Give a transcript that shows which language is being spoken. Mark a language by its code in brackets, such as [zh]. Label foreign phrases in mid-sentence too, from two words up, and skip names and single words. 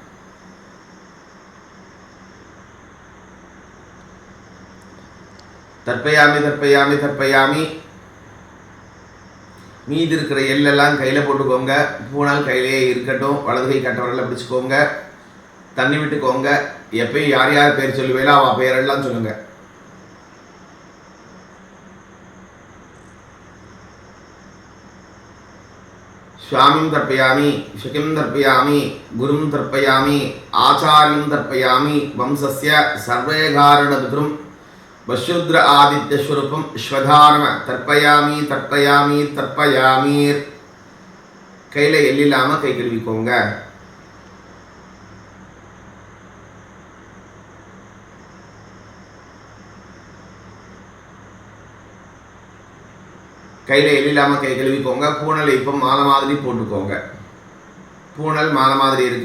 [sa] तर्पयामि तर्पयामि तर्पयामि [ta] மீதி இருக்கிற எல்லெல்லாம் கையில் போட்டுக்கோங்க. பூனால் கையிலே இருக்கட்டும். வலதுகை கட்டவரில் பிடிச்சிக்கோங்க. தண்ணி விட்டுக்கோங்க. எப்பயும் யார் யார் பேர் சொல்லுவேலோ அவள் பேரெல்லாம் சொல்லுங்க. [sa] स्वामीं तर्पयामि शकिं तर्पयामि गुरुं तर्पयामि आचार्यं तर्पयामि वंशस्य सर्वैकारणपितृं वशूद्र आदित्यस्वरूपं श्वधानम तर्पयामि तर्पयामि तर्पयामि. [ta] கையில் எல்லில்லாமல் கை கழுவிக்கோங்க. கையில் எல்லில்லாமல் கை கழுவிக்கோங்க. பூனலை இப்போ மாலை மாதிரி போட்டுக்கோங்க. பூனல் மாலை மாதிரி இருக்கு.